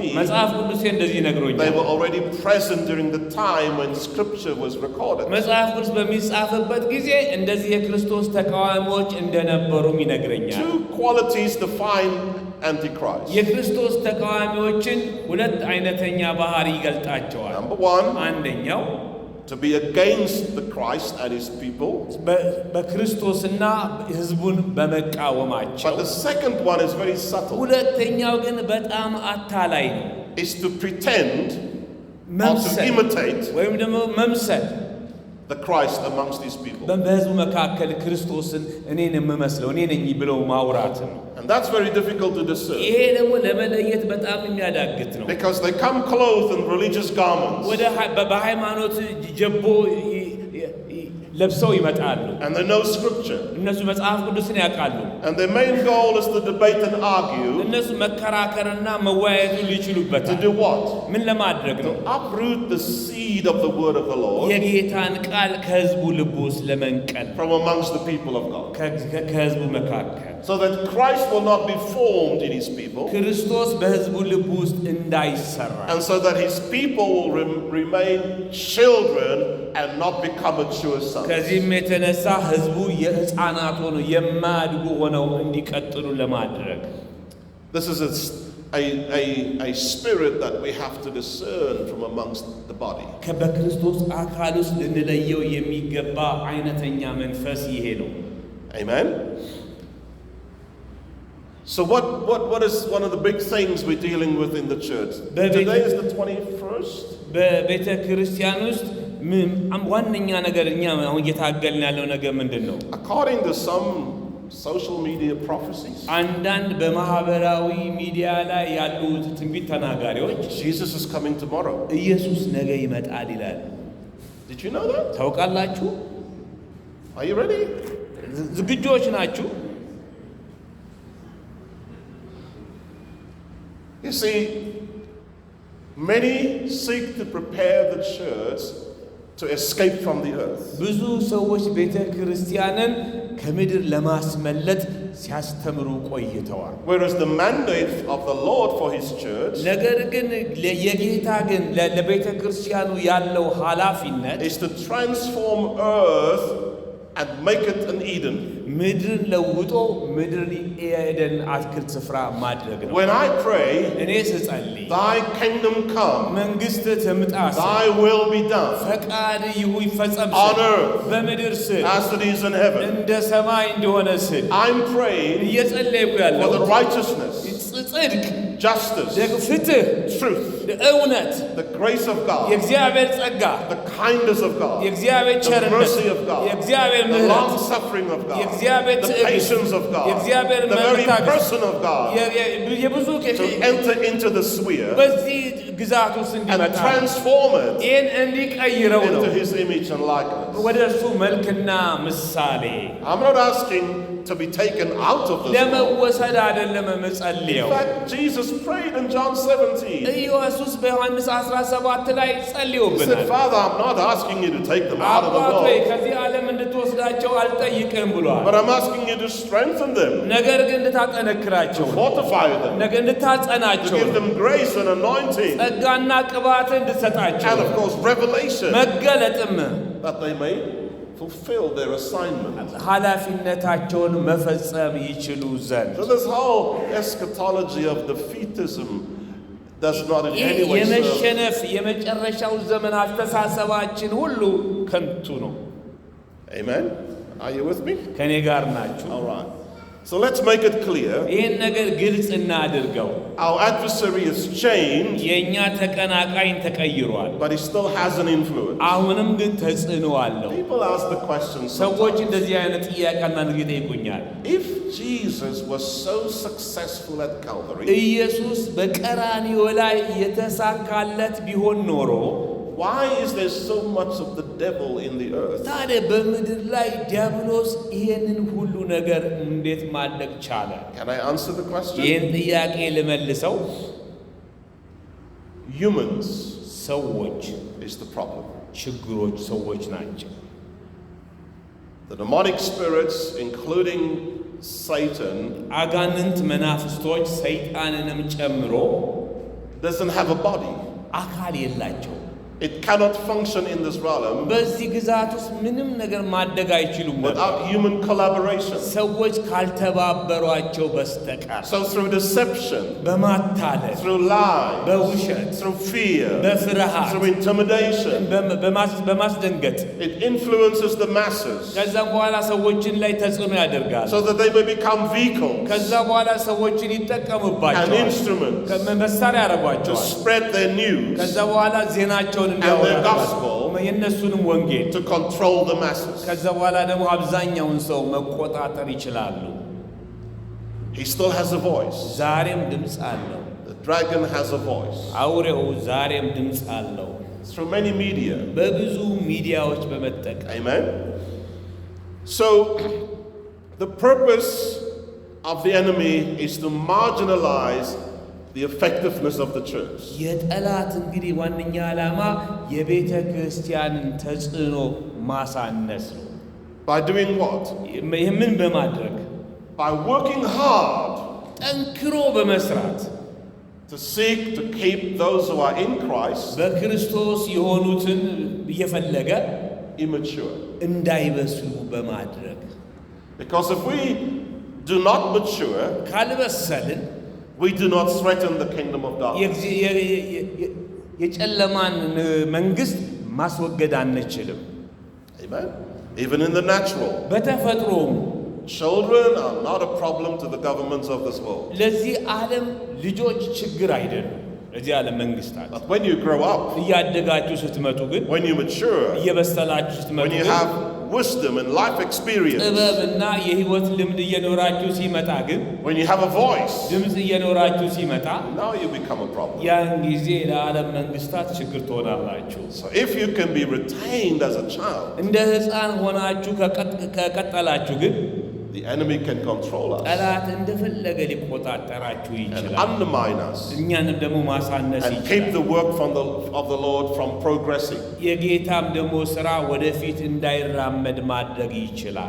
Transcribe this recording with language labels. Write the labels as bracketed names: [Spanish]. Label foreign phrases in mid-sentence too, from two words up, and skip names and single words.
[Amharic] መጽሐፍ ቅዱስ እንደዚህ ነግሮኛል። [English] they were already present during the time when scripture was recorded. [Amharic] መጽሐፍ ቅዱስ በሚጻፍበት ጊዜ እንደዚህ የክርስቶስ ተቃዋሚዎች እንደነበሩም ይነግረኛል። [English] Two qualities define Antichrist. [Amharic] የክርስቶስ ተቃዋሚዎችን ሁለት አይነተኛ ባህሪ ይገልጣቸዋል። [English] Number one, [Amharic] አንደኛው [English] to be against the Christ and his people. [Amharic] በክርስቶስና ሕዝቡን በመቃወማቸው። [English] But the second one is very subtle. [Amharic] ሁለተኛው ግን በጣም አታላይ ነው። [English] Is to pretend or to imitate [Amharic] ወይም ደግሞ መምሰል [English] the Christ amongst his people. [Amharic] በሕዝቡ መካከል ክርስቶስን እኔን የምመስለው እኔ ነኝ ብለው ማውራት ነው። [English] And that's very difficult to discern. [Amharic] ይሄ ደግሞ ለመለየት በጣም የሚያዳግት ነው። [English] Because they come clothed in religious garments. [Amharic] ወደ በሃይማኖት ጀቦ ለብሰው ይመጣሉ። [English] And they know scripture. [Amharic] እነሱ መጽሐፍ ቅዱስን ያውቃሉ። [English] And their main goal is to debate and argue. [Amharic] እነሱ መከራከርና መወያየቱ ሊችሉበታል። [English] To do what? [Amharic] ምን ለማድረግ ነው? [English] To uproot the seed of the word of the Lord [Amharic] የጌታን ቃል ከሕዝቡ ልብ ውስጥ ለመንቀል [English] from amongst the people of God. [Amharic] ከሕዝቡ መካከል [English] So that Christ will not be formed in his people. [Amharic] ክርስቶስ በሕዝቡ ልብ ውስጥ እንዳይሰራ. [English] And so that his people will remain children and not become mature sons. [Amharic] ከዚህም የተነሳ ሕዝቡ የሕፃናት ሆነው የማያድጉ ሆነው እንዲቀጥሉ ለማድረግ. [English] This is a spirit that we have to discern from amongst the body. [Amharic] በክርስቶስ አካል ውስጥ ልንለየው የሚገባ አይነተኛ መንፈስ ይሄ ነው። [English] Amen. So what is one of the big things we're dealing with in the church? Today is the 21st. [Amharic] በቤተ ክርስቲያን ውስጥ ዋነኛ ነገር እኛ አሁን እየታገልን ያለው ነገር ምንድን ነው? [English] According to some social media prophecies, [Amharic] አንዳንድ በማህበራዊ ሚዲያ ላይ ያሉ ትንቢት ተናጋሪዎች [English] Jesus is coming tomorrow. [Amharic] ኢየሱስ ነገ ይመጣል ይላል። [English] Did you know that? [Amharic] ታውቃላችሁ? [English] Are you ready? [Amharic] ዝግጁዎች ናችሁ? [English] You see, many seek to prepare the church to escape from the earth. [Amharic] ብዙ ሰዎች ቤተ ክርስቲያንን ከምድር ለማስመለጥ ሲያስተምሩ ቆይተዋል። [English] Whereas the mandate of the Lord for his church [Amharic] ነገር ግን የጌታ ግን ለቤተ ክርስቲያኑ ያለው ኃላፊነት [English] is to transform earth and make it an Eden. [Amharic] ምድርን ለውጦ ምድርን የኤደን አትክልት ስፍራ ማድረግ ነው። [English] When I pray, [Amharic] እኔ ስጸልይ [English] thy kingdom come, [Amharic] መንግስት ትምጣ፣ [English] thy will be done [Amharic] ፈቃድ ይፈጸም [English] on earth [Amharic] በምድር ስል [English] as it is in heaven. [Amharic] እንደ ሰማይ እንደሆነ ስል [English] I'm praying [Amharic] እየጸለይኩ [English] for [Amharic] ያለው [English] the righteousness, [Amharic] ጽድቅ፣ [English] justice, [Amharic] ፍትህ፣ [English] truth, [Amharic] እውነት፣ [English] the grace of God, [Amharic] የእግዚአብሔር ጸጋ፣ [English] the kindness of God, [Amharic] የእግዚአብሔር [English] the [Amharic] ቸርነት፣ [English] mercy of God, [Amharic] የእግዚአብሔር [English] the [Amharic] ምሕረት፣ [English] long suffering of God, [Amharic] የእግዚአብሔር [English] the [Amharic] ትዕግስት፣ [English] patience of God, [Amharic] የእግዚአብሔር [English] the very [Amharic] መታገስ፣ [English] person of God, [Amharic] የብዙ [English] to enter into the sphere [Amharic] በዚህ ግዛት ውስጥ [English] and [Amharic] እንዲመጣ [English] transform it [Amharic] ይህን እንዲቀይረው ነው [English] into his image and likeness. [Amharic] ወደ እርሱ መልክና ምሳሌ። [English] I'm not asking to be taken out of this world. [Amharic] ለመወሰድ አይደለም [English] In [Amharic] የምጸልየው። [English] fact, Jesus prayed in John 17. [Amharic] ኢየሱስ በዮሐንስ 17 ላይ [English] He said, [Amharic] ጸልዮብናል። [English] Father, I'm not asking you to take them out of the [Amharic] አባት ሆይ [English] world, [Amharic] ከዚህ ዓለም እንድትወስዳቸው አልጠይቅም ብሏል። [English] but I'm asking you to strengthen them, [Amharic] ነገር ግን እንድታጠነክራቸው [English] to fortify them, [Amharic] ነገር [English] to [Amharic] እንድታጸናቸው [English] give them grace and anointing, [Amharic] ጸጋና ቅባት እንድትሰጣቸው [English] and of course, revelation, [Amharic] መገለጥም [English] that they may fulfill their assignment. [Amharic] ኃላፊነታቸውን መፈጸም ይችሉ ዘንድ። [English] So this whole eschatology of defeatism does not in [Amharic] ይህ [English] any way serve. [Amharic] የመሸነፍ የመጨረሻው ዘመን አስተሳሰባችን ሁሉ ከንቱ ነው። [English] Amen? Are you with me? [Amharic] ከኔ ጋር ናችሁ? [English] All right. So let's make it clear. [Amharic] ይህን ነገር ግልጽ እናድርገው። [English] Our adversary has changed, [Amharic] የእኛ ተቀናቃኝ ተቀይሯል። [English] but he still has an influence. [Amharic] አሁንም ግን ተጽዕኖ አለው። [English] People ask the question [Amharic] ሰዎች [English] sometimes, [Amharic] እንደዚህ አይነት ጥያቄና ንግድ ይጠይቁኛል። [English] if Jesus was so successful at Calvary, [Amharic] ኢየሱስ በቀራንዮ ላይ የተሳካለት ቢሆን ኖሮ [English] why is there so much of the devil in the earth? [Amharic] ታዲያ በምድር ላይ ዲያብሎስ ይሄንን ሁሉ ነገር እንዴት ማድረግ ቻለ? [English] Can I answer the question? [Amharic] ይህን ጥያቄ ልመልሰው። [English] Humans [Amharic] ሰዎች [English] is the problem. [Amharic] ችግሮች ሰዎች ናቸው። [English] The demonic spirits, including Satan, [Amharic] አጋንንት መናፍስቶች ሰይጣንንም ጨምሮ [English] doesn't have a body. [Amharic] አካል የላቸው። [English] It cannot function in this realm [Amharic] በዚህ ግዛት ውስጥ ምንም ነገር ማደግ አይችሉም [English] without human collaboration. [Amharic] ሰዎች ካልተባበሯቸው በስተቀር [English] So through deception, [Amharic] በማታለል [English] through lies, [Amharic] በውሸት [English] through fear, [Amharic] በፍርሃት [English] through intimidation, [Amharic] በማስደንገጥ [English] it influences the masses [Amharic] ከዛ በኋላ ሰዎችን ላይ ተጽዕኖ ያደርጋል [English] so that they may become vehicles [Amharic] ከዛ በኋላ ሰዎችን [English] and [Amharic] ይጠቀሙባቸዋል [English] instruments [Amharic] መሳሪያ [English] to [Amharic] ያደርጓቸዋል [English] spread their news [Amharic] ከዛ በኋላ ዜናቸውን [English] and their [Amharic] እንዲያወሩ [English] gospel [Amharic] የነሱንም ወንጌል [English] to control the masses. [Amharic] ከዛ በኋላ ደግሞ አብዛኛውን ሰው መቆጣጠር ይችላሉ [English] He still has a voice. [Amharic] ዛሬም ድምጽ አለው [English] The dragon has a voice [Amharic] አውሬው ዛሬም ድምጽ አለው [English] through many media. [Amharic] በብዙ ሚዲያዎች በመጠቀም [English] Amen. So the purpose of the enemy is to marginalize the effectiveness of the church. [Amharic] የጠላት እንግዲህ ዋነኛ ዓላማ የቤተ ክርስቲያንን ተጽዕኖ ማሳነስ ነው [English] By doing what? [Amharic] ምን በማድረግ [English] By working hard [Amharic] ጠንክሮ በመስራት [English] to seek to keep those who are in Christ [Amharic] በክርስቶስ የሆኑትን እየፈለገ [English] immature. [Amharic] እንዳይበስሉ በማድረግ [English] Because if we do not mature, [Amharic] ካልበሰልን [English] we do not threaten the kingdom of darkness. [Amharic] የጨለማን መንግስት ማስወገድ አንችልም [English] Amen. Even in the natural, [Amharic] በተፈጥሮም [English] children are not a problem to the governments of this world. [Amharic] ለዚህ ዓለም ልጆች ችግር አይደሉም ለዚህ ዓለም መንግስታት [English] But when you grow up, [Amharic] እያደጋችሁ ስትመጡ ግን [English] when you mature, [Amharic] እየበሰላችሁ ስትመጡ [English] when you [Amharic] ግን [English] have wisdom and life experience, [Amharic] ጥበብና የህይወት ልምድ እየኖራችሁ ሲመጣ ግን [English] when you have a voice, [Amharic] ድምጽ እየኖራችሁ ሲመጣ [English] now you become a problem. [Amharic] ያን ጊዜ ለዓለም መንግስታት ችግር ትሆናላችሁ [English] So if you can be retained as a child, [Amharic] እንደ ሕፃን ሆናችሁ ከቀጠላችሁ ግን [English] the enemy can control us [Amharic] ጠላት እንደፈለገ ሊቆጣጠራችሁ [English] and [Amharic] ይችላል [English] undermine us [Amharic] እኛንም ደግሞ ማሳነስ [English] and keep [Amharic] ይችላል [English] the work of the Lord from progressing. [Amharic] የጌታም ደግሞ ሥራ ወደፊት እንዳይራመድ ማድረግ ይችላል